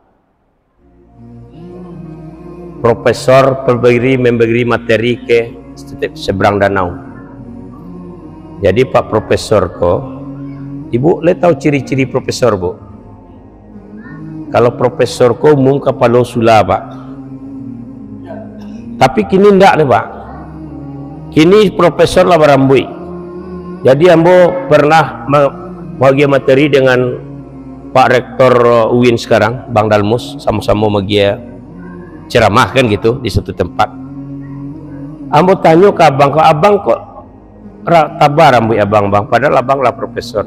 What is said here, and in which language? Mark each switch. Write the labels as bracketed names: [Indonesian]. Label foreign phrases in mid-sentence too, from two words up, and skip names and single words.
[Indonesian] Profesor memberi materi ke seberang danau. [Minangkabau] Jadi Pak Profesor ko, Ibu le tahu ciri-ciri profesor bu? Kalau profesor ko umum kapalo sula Pak. Tapi kini ndak nih Pak. Kini profesor lah berambui. [Indonesian] Jadi ambo pernah bagi materi dengan Pak Rektor UIN sekarang, Bang Dalmus, sama-sama bagi ceramah kan gitu di satu tempat. [Minangkabau] Ambo tanya ke abang kok tabar rambut abang bang, padahal abang lah profesor.